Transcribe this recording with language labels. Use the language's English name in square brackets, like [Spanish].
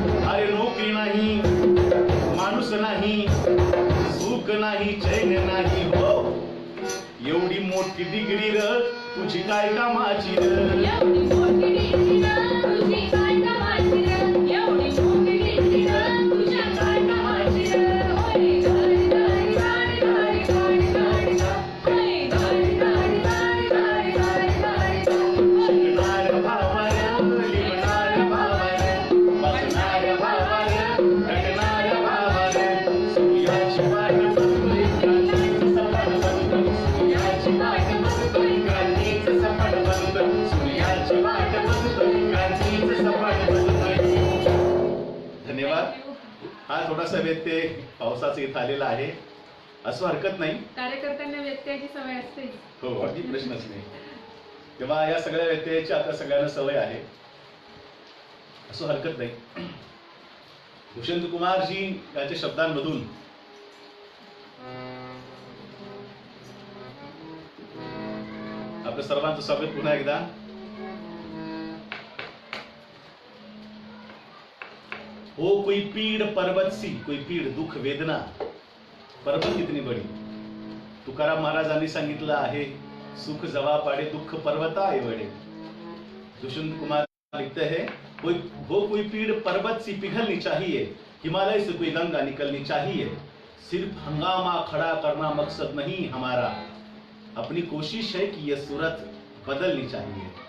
[Marathi] अरे नोकरी नाही, माणूस नाही, सुख नाही, चैन नाही. हो एवढी मोठी डिग्री र तुझी काय कामाची र? एवढी मोठी डिग्री र तुझी काय कामाची र? एवढी मोठी डिग्री र तुझ्या काय कामाची र? होय गाडी गाडी गाडी गाडी गाडी गाडी होय गाडी गाडी गाडी गाडी गाडी गाडी शिकणार भावार, लिहिणार भावार, वाचणार भावार, रटणार भावार. सूर्याची वाट बघतोय, क्रांतीचं सफर बघतोय. सूर्याची वाट बघतोय, क्रांतीचं सफर बघतोय. सूर्याची वाट बघतोय, क्रांतीचं सफर बघतोय. धन्यवाद. हा थोडासा व्यत्यय पावसाचा इथं आलेला आहे, असं हरकत नाही. कार्यकर्त्यांना व्यत्ययाची सवय असते. हो अगदी प्रश्नच नाही. तेव्हा या सगळ्या व्यत्ययाची आता सगळ्यांना सवय आहे, असं हरकत नाही. दुष्यंत कुमारजी यांच्या शब्दांमधून आपल्या सर्वांचं स्वागत पुन्हा एकदा. [Hindi] हो कोई पीड़ पर्वत सी, कोई पीड़ दुख वेदना पर्वत कितनी बड़ी. [Marathi] तुकाराम महाराजांनी सांगितलं आहे, सुख जवा पाडे दुःख पर्वता एवढे. [Hindi] दुष्यंत कुमार लिखते हैं, कोई पीड़ पर्वत सी पिघलनी चाहिए, हिमालय से कोई गंगा निकलनी चाहिए. सिर्फ हंगामा खड़ा करना मकसद नहीं हमारा, अपनी कोशिश है कि यह सूरत बदलनी चाहिए.